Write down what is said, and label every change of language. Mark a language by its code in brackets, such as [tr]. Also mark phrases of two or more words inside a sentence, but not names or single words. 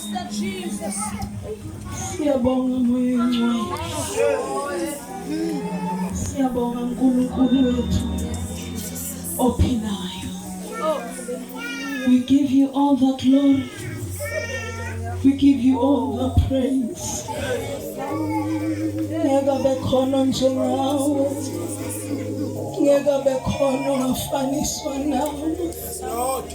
[zu] Siyabonga moya wethu. Siyabonga uNkulunkulu wethu ophilayo. [en] We give you all the glory. We give you all the praise. [zu] Ngeke bekhona njengawe. Ngeke bekhona ofaniswa nawe.